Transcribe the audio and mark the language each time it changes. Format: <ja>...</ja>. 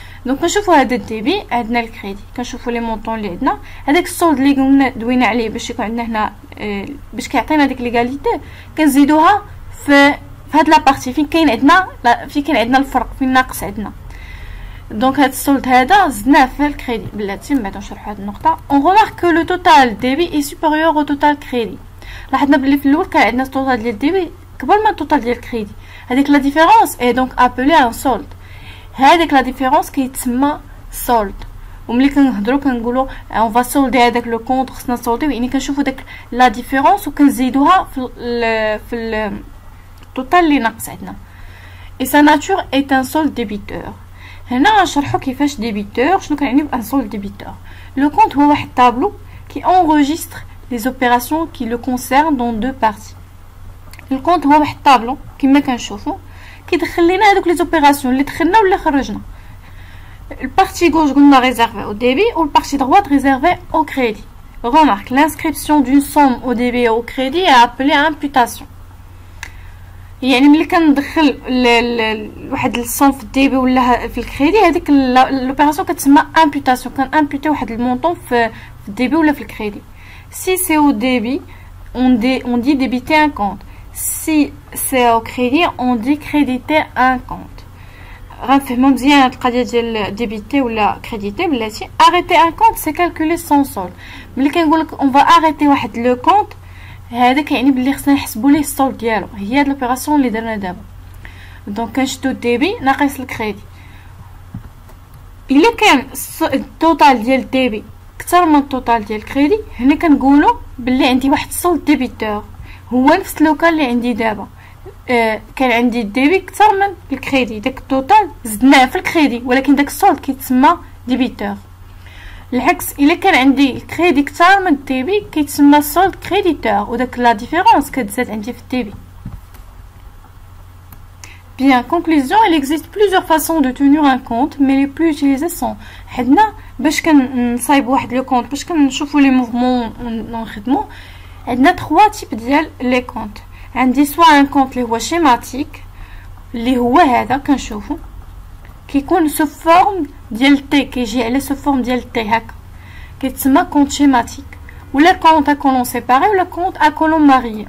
<ar>دونك كنشوفوا هذا الديبي، عندنا الكريدي، كنشوفوا لي مونطون اللي عندنا، هذاك السولد اللي قلنا دوينا عليه باش يكون عندنا هنا باش كيعطينا ديك ليغاليتي، كنزيدوها في هاد لا بارتي فين كاين عندنا الفرق، فين ناقص عندنا. دونك هاد السولد هذا زدناه في الكريدي بلاتي. من بعد نشرحوا هاد النقطه.</ar> <fr>اون remarque que le total débit est supérieur au total crédit.</fr> <ar>لاحظنا بلي في الاول كان عندنا التوتال ديال الديبي كبر من التوتال ديال الكريدي، هذيك لا ديفيرونس اي دونك ابلي ان سولد. هذيك لا ديفيرونس كيتسمى سولد. وملي كنهضروا كنقولوا اون فا سولدي هذاك لو كونط خصنا نسولديو، يعني كنشوفوا داك لا ديفيرونس وكنزيدوها في التوتال اللي ناقص عندنا. اي سا ناتور ايت ان سولد ديبيتور. هنا نشرحوا كيفاش ديبيتور، شنو كنعني بان سولد ديبيتور. لو كونط هو واحد طابلو كي</ar> <fr>انregistre les opérations qui le concernent dans deux parties.</fr> <ar>الكونط هو واحد طابلو كما كنشوفوا كيدخل لنا هذوك لي زوبيراسيون اللي دخلنا ولا خرجنا. البارتي غوش قلنا ريزيرفي</ar> <fr>au débit ou le partie droite réservée au crédit. Remarque, l'inscription d'une somme au débit et au crédit est appelée imputation. يعني ملي كندخل واحد الصوم في الديبي ولا في الكريدي، هذيك لوبيراسيون كتسمى امبوتاسيون، كنامبوتي واحد المونطون في الديبي ولا في الكريدي. Si c'est au débit, on dit débiter un compte. Si c'est au crédit, on dit créditer un compte.</fr> <ar>غنفهمو مزيان هاد القضيه ديال ديبيتي ولا كريديتي بلاتي.</ar> <fr>arrêter un compte c'est calculer son solde.</fr> <ar>ملي كنقولك</ar> <fr>on va arrêter</fr> <ar>واحد لو كونط، هذا كيعني بلي خصنا نحسبوا ليه السولد ديالو. هي هاد لوبيراسيون اللي درنا دابا. دونك كنشدو الديبي ناقص الكريدي. الا كان التوتال ديال الديبي اكثر من التوتال ديال الكريدي، هنا كنقولوا بلي عندي واحد السولد ديبيتور. هو نفس لوكال اللي عندي دابا، كان عندي الديبي اكثر من الكريدي، داك التوتال زدناه في الكريدي، ولكن داك السولد كيتسمى ديبيتور. العكس، الا كان عندي الكريدي اكثر من الديبي كيتسمى سولد كريديتور، وداك لا ديفيرونس كتزاد عندي في الديبي.</ar> <fr>Bien, conclusion, il existe plusieurs façons de tenir un compte, mais les plus utilisées sont</fr> <ar>حدنا باش كنصايب واحد لو كونط، باش كنشوفوا لي موفمون ونخدموا. عندنا 3 تيب ديال لي كونط. عندي سوا ان كونط اللي هو شيماتيك، اللي هو هذا كنشوفوا كيكون سو فورم ديال تي، كيجي على سو فورم ديال تي هكا، كيتسمى كونط شيماتيك، ولا كونط ا كولون سيباري ولا كونط ا كولون ماريي.</ar>